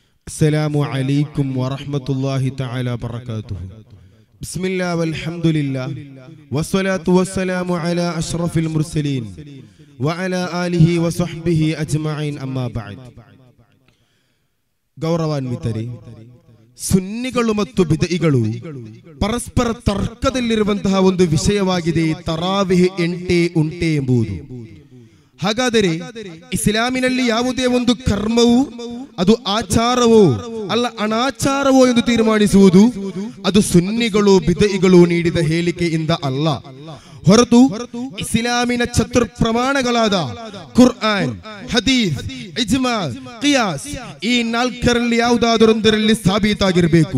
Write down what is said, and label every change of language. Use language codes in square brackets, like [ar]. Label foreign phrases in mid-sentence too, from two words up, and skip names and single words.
[ar] السلام عليكم ورحمة الله تعالى وبركاته. بسم الله والحمد لله والصلاة والسلام على أشرف المرسلين وعلى آله وصحبه أجمعين أما بعد. [kn] ಗೌರವಾನ್ವಿತರೇ, ಸುನ್ನಿಗಳು ಮತ್ತು ಬಿದಯಿಗಳು ಪರಸ್ಪರ ತರ್ಕದಲ್ಲಿರುವಂತಹ ಒಂದು ವಿಷಯವಾಗಿದೆ ತರಾವಿಹ್ ಉಂಟೆ ಎಂಬುದು. ಹಾಗಾದರೆ ಇಸ್ಲಾಮಿನಲ್ಲಿ ಯಾವುದೇ ಒಂದು ಕರ್ಮವು ಅದು ಆಚಾರವೋ ಅಲ್ಲ ಅನಾಚಾರವೋ ಎಂದು ತೀರ್ಮಾನಿಸುವುದು ಅದು ಸುನ್ನಿಗಳು ಬಿದಯಿಗಳು ನೀಡಿದ ಹೇಳಿಕೆಯಿಂದ ಅಲ್ಲ, ಹೊರತು ಇಸ್ಲಾಮಿನ ಚತುರ್ಪ್ರಮಾಣಗಳಾದ ಕುರ್ಆನ್, ಹದೀಸ್, ಇಜ್ಮಾ, ಕಿಯಾಸ್ ಈ ನಾಲ್ಕರಲ್ಲಿ ಯಾವುದಾದರೊಂದರಲ್ಲಿ ಸಾಬೀತಾಗಿರಬೇಕು.